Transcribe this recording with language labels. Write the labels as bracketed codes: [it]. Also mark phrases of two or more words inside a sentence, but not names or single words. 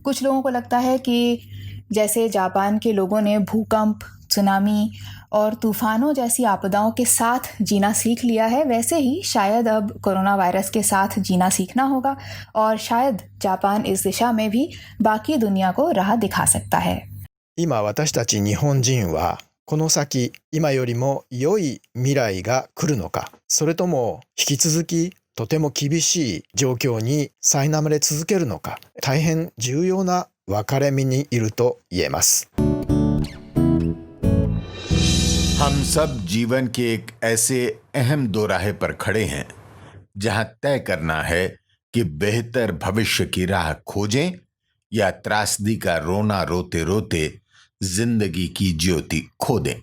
[hi] कुछ लोगों को लगता है कि जैसे जापान के लोगों ने भूकंप, सुनामी और तूफानों जैसी आपदाओं के साथ जीना सीख लिया है, वैसे ही शायद अब कोरोना वायरस के साथ जीना सीखना होगा और शायद जापान इस दिशा में भी बाकी दुनिया को राह दिखा सकता है। [ja] 今私たち日本人はこの先今よりも良い未来が来るのか、それとも引き続きとても厳しい状況に苛まれ続けるのか、大変重要な分かれ目にいると言えます。 [hi] हम सब जीवन के एक ऐसे अहम दोराहे पर खड़े हैं जहां तय करना है कि बेहतर भविष्य की राह खोजें या त्रासदी का रोना रोते रोते जिंदगी की ज्योति खो दें।